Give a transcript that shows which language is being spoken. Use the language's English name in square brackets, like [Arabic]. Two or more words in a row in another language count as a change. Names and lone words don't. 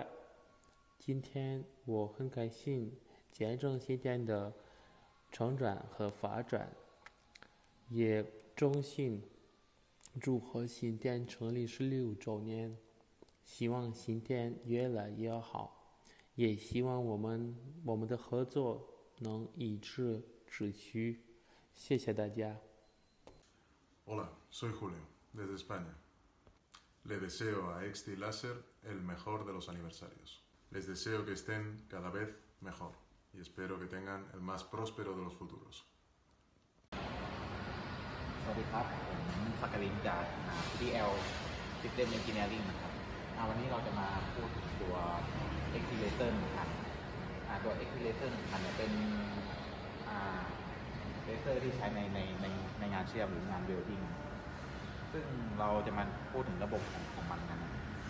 [Chinese] 今天我很开心见证XinTian的成长和发展，也衷心祝贺XinTian成立16周年，希望XinTian越来越好。也希望我们的合作能一直持续。谢谢大家。 [Spanish] Hola, soy Julio, desde España. Le deseo a XinTian el mejor de los aniversarios. Les deseo que estén cada vez mejor y espero que tengan el más próspero de los futuros. [Thai] สวัสดีครับผมสักกลินจาก PDL System Engineering นะครับวันนี้เราจะมาพูดถึงตัว XinTian นะครับตัว XinTian เป็นเลเซอร์ที่ใช้ในงานเชื่อมหรืองานเวลดิ้งซึ่งเราจะมาพูดถึงระบบของมันกันนะ